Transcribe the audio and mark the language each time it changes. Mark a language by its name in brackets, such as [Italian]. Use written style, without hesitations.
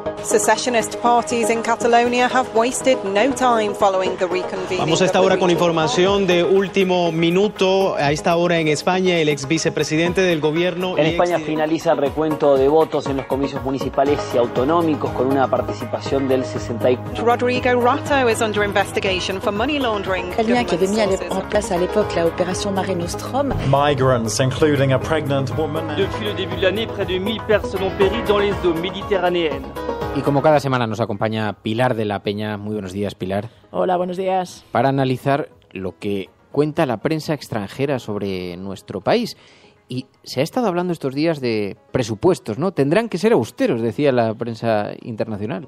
[English] Secessionist parties in Catalonia have wasted no time following the reconvening. [Spanish] Vamos a esta hora con información de último minuto. A esta hora en España, el ex vicepresidente del gobierno... En España finaliza el recuento de votos en los comicios municipales y autonómicos con una participación del 64%. [English] Rodrigo Rato is under investigation for money laundering. [French] Italien qui avait mis en place à l'époque la opération Mare Nostrum. [English] Migrants, including a pregnant woman. [French] Depuis le début de l'année, près de 1000 personnes ont péri dans les eaux méditerranéennes. [Spanish] Y como cada semana nos acompaña Pilar de la Peña. Muy buenos días, Pilar. Hola, buenos días. Para analizar lo que cuenta la prensa extranjera sobre nuestro país. Y se ha estado hablando estos días de presupuestos, ¿no? Tendrán que ser austeros, decía la prensa internacional.